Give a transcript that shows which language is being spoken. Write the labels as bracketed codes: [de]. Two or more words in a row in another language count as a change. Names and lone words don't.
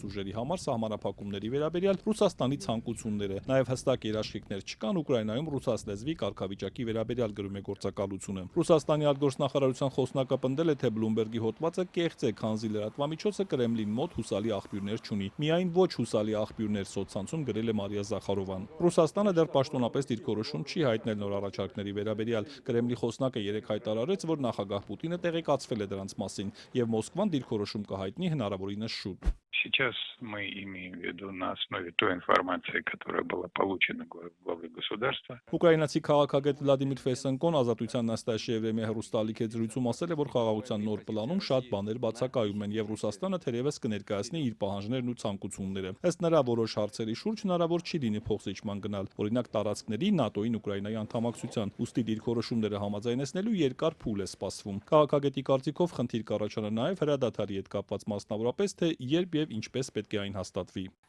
[hy] ուժերի համար սահմանափակումների վերաբերյալ Ռուսաստանի ցանկությունները։ Նաև հստակ երաշխիքներ չկան Ուկրաինայում ռուսաց լեզվի կարգավիճակի վերաբերյալ գրում է գործակալությունը։ Ռուսաստանի արտգործնախարարության խոսնակը պնդել է, թե Բլումբերգի հոդվածը կեղծ է, քանզի լրատվամիջոցը Կրեմլին մոտ հուսալի աղբյուրներ չունի։ Միայն ոչ հուսալի աղբյուրներ սոցցանցում գրել է Մարիա Զախարովան։ Ռուսաստանը դեռ պաշտոնապես դիրքորոշում չի հայտնել նոր առաջարկների վերաբերյալ։ Կրեմլի խոսնակը երեկ հայտարարեց, որ նախագահ Պուտինը տեղեկացվել է դրանց մասին եւ Մոսկվան դիրքորոշում կհայտնի հնարավորինս շուտ։ [ru] Сейчас мы имеем в виду на основе той информации, которая была получена главой государства. [hy] Ուկրաինացի քաղաքագետ Վլադիմիր Ֆեսենկոն Ազատության նստաշի Եվրեմի հեռուստալիք զրույցում ասել է, որ խաղաղության նոր պլանում շատ բաներ բացակայում են եւ Ռուսաստանը թերևս կներկայացնի իր պահանջներն ու ցանկությունները։ Ըստ նրա որոշ հարցերի շուրջ հնարավոր չի լինի փոխզիջման գնալ, օրինակ տարածքների ՆԱՏՕ-ին Ուկրաինայի անդամակցության, ուստի դիրքորոշումները համաձայնեցնելու երկար փուլ է սպասվում։ Քաղաքագետի կարծիքով խնդիր կառաջանա նաեւ հրադադարի հետ կապված մասնավորապես, թե երբ եւ ինչպես պետք է այն հաստատվի։